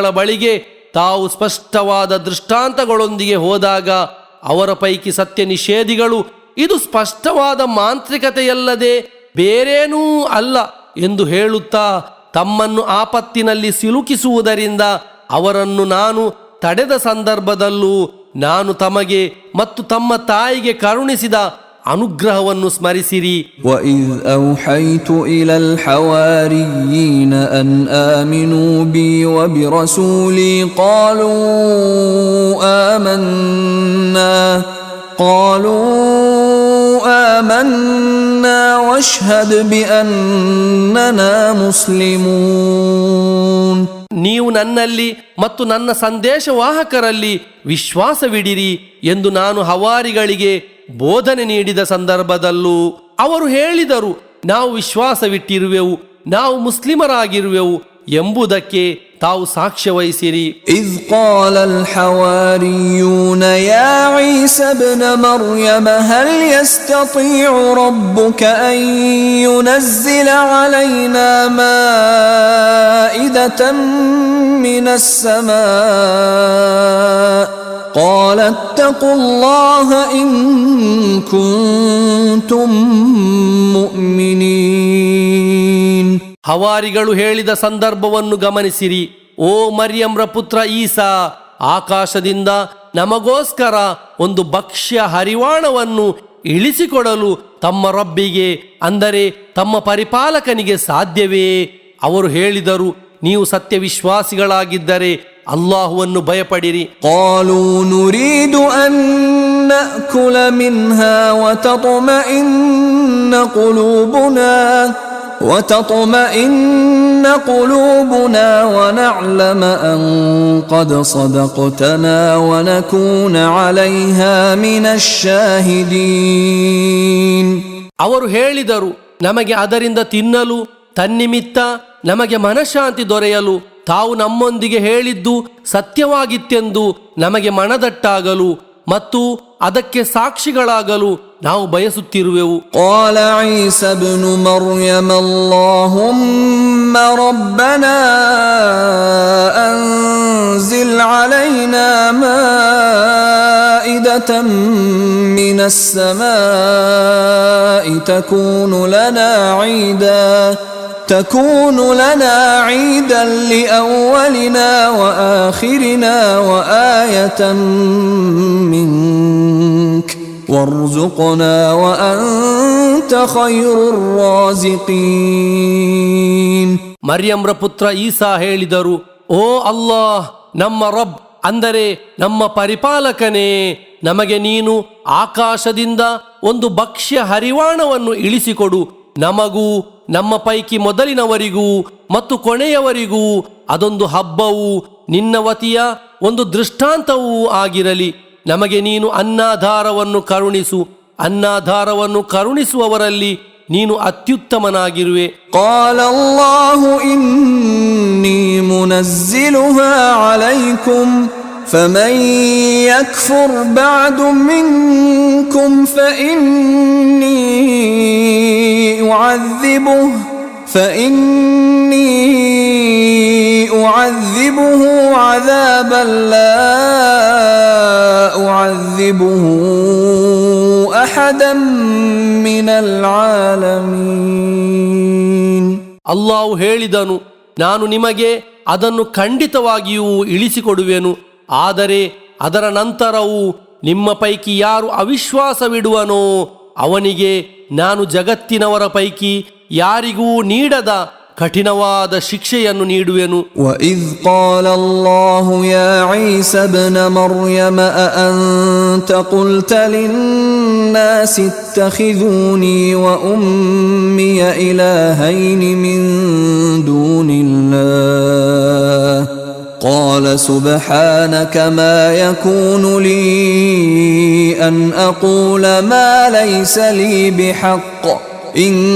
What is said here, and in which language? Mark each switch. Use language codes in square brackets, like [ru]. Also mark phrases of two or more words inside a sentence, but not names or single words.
[kn] ಬಳಿಗೆ ತಾವು ಸ್ಪಷ್ಟವಾದ ದೃಷ್ಟಾಂತಗಳೊಂದಿಗೆ ಹೋದಾಗ ಅವರ ಪೈಕಿ ಸತ್ಯ ನಿಷೇಧಿಗಳು ಇದು ಸ್ಪಷ್ಟವಾದ ಮಾಂತ್ರಿಕತೆಯಲ್ಲದೆ ಬೇರೇನೂ ಅಲ್ಲ ಎಂದು ಹೇಳುತ್ತಾ ತಮ್ಮನ್ನು ಆಪತ್ತಿನಲ್ಲಿ ಸಿಲುಕಿಸುವುದರಿಂದ ಅವರನ್ನು ನಾನು ತಡೆದ ಸಂದರ್ಭದಲ್ಲೂ ನಾನು ತಮಗೆ ಮತ್ತು ತಮ್ಮ ತಾಯಿಗೆ ಕರುಣಿಸಿದ ಅನುಗ್ರಹವನ್ನು ಸ್ಮರಿಸಿರಿ. [ar] وَإِذْ أَوْحَيْتُ إِلَى الْحَوَارِيِّينَ أَنْ آمِنُوا بِي وَبِرَسُولِي قالوا آمنا واشهد بأننا مسلمون. [kn] ನೀವು ನನ್ನಲ್ಲಿ ಮತ್ತು ನನ್ನ ಸಂದೇಶವಾಹಕರಲ್ಲಿ ವಿಶ್ವಾಸವಿಡಿರಿ ಎಂದು ನಾನು ಹವಾರಿಗಳಿಗೆ ಬೋಧನೆ ನೀಡಿದ ಸಂದರ್ಭದಲ್ಲೂ ಅವರು ಹೇಳಿದರು, ನಾವು ವಿಶ್ವಾಸವಿಟ್ಟಿರುವೆವು, ನಾವು ಮುಸ್ಲಿಮರಾಗಿರುವೆವು ಎಂಬುದಕ್ಕೆ ತಾವು ಸಾಕ್ಷ್ಯ ವಹಿಸಿರಿ. [ar] إذ قال الحواريون يا عيسى ابن مريم هل يستطيع ربك أن ينزل علينا مائدة من السماء قال اتقوا الله إن كنتم مؤمنين. [kn] ಹವಾರಿಗಳು ಹೇಳಿದ ಸಂದರ್ಭವನ್ನು ಗಮನಿಸಿರಿ. ಓ ಮರ್ಯಮ್ರ ಪುತ್ರ ಈಸಾ, ಆಕಾಶದಿಂದ ನಮಗೋಸ್ಕರ ಒಂದು ಭಕ್ಷ್ಯ ಹರಿವಾಣವನ್ನು ಇಳಿಸಿಕೊಡಲು ತಮ್ಮ ರಬ್ಬಿಗೆ ಅಂದರೆ ತಮ್ಮ ಪರಿಪಾಲಕನಿಗೆ ಸಾಧ್ಯವೇ? ಅವರು ಹೇಳಿದರು, ನೀವು ಸತ್ಯವಿಶ್ವಾಸಿಗಳಾಗಿದ್ದರೆ ಅಲ್ಲಾಹುವನ್ನು ಭಯಪಡಿರಿ. [ar] قالوا نريد أن نأكل منها وتطمئن قلوبنا ونعلم أن قد صدقتنا ونكون عليها من الشاهدين. [kn] ಅವರು ಹೇಳಿದರು, ನಮಗೆ ಅದರಿಂದ ತಿನ್ನಲು ತನ್ನಿಮಿತ್ತ ನಮಗೆ ಮನಃಶಾಂತಿ ದೊರೆಯಲು ತಾವು ನಮ್ಮೊಂದಿಗೆ ಹೇಳಿದ್ದು ಸತ್ಯವಾಗಿತ್ತೆಂದು ನಮಗೆ ಮನದಟ್ಟಾಗಲು ಮತ್ತು ಅದಕ್ಕೆ ಸಾಕ್ಷಿಗಳಾಗಲು ನಾವು ಬಯಸುತ್ತಿರುವೆವು. [ar] قال عيسى ابن مريم اللهم ربنا أنزل علينا مائدة من السماء تكون لنا عيدا لأولنا وآخرنا وآية منك وارزقنا وأنت خير الرازقين. [kn] ಮರ್ಯಮ್ರ ಪುತ್ರ ಈಸಾ ಹೇಳಿದರು, ಓ ಅಲ್ಲಾಹ್, ನಮ್ಮ ರಬ್ ಅಂದರೆ ನಮ್ಮ ಪರಿಪಾಲಕನೇ, ನಮಗೆ ನೀನು ಆಕಾಶದಿಂದ ಒಂದು ಭಕ್ಷ್ಯ ಹರಿವಾಣವನ್ನು ಇಳಿಸಿಕೊಡು. ನಮಗೂ ನಮ್ಮ ಪೈಕಿ ಮೊದಲಿನವರಿಗೂ ಮತ್ತು ಕೊನೆಯವರಿಗೂ ಅದೊಂದು ಹಬ್ಬವೂ ನಿನ್ನ ವತಿಯ ಒಂದು ದೃಷ್ಟಾಂತವೂ ಆಗಿರಲಿ. ನಮಗೆ ನೀನು ಅನ್ನಾಧಾರವನ್ನು ಕರುಣಿಸು. ಅನ್ನಾಧಾರವನ್ನು ಕರುಣಿಸುವವರಲ್ಲಿ ನೀನು ಅತ್ಯುತ್ತಮನಾಗಿರುವೆ. [ar] قال الله إني منزلها عليكم فمن يكفر بعد منكم فإني أعذبه عذابا لا أعذبه أحدا من العالمين. [kn] ಅಲ್ಲಾಹು ಹೇಳಿದನು, ನಾನು ನಿಮಗೆ ಅದನ್ನು ಖಂಡಿತವಾಗಿಯೂ ಇಳಿಸಿಕೊಡುವೆನು. ಆದರೆ ಅದರ ನಂತರವೂ ನಿಮ್ಮ ಪೈಕಿ ಯಾರು ಅವಿಶ್ವಾಸವಿಡುವನೋ ಅವನಿಗೆ ನಾನು ಜಗತ್ತಿನವರ ಪೈಕಿ ಯಾರಿಗೂ ನೀಡದ ಕಠಿಣವಾದ ಶಿಕ್ಷೆಯನ್ನು ನೀಡುವೆನು. [ar] وَإِذْ قَالَ اللَّهُ يَا عِيسَى ابْنَ مَرْيَمَ أَأَنْتَ قُلْتَ لِلنَّاسِ اتَّخِذُونِي وَأُمِّيَ إِلَٰهَيْنِ مِن دُونِ اللَّهِ قَالَ سُبْحَانَكَ مَا يَكُونُ لِي أَنْ أَقُولَ مَا لَيْسَ لِي بِحَقٍّ إِن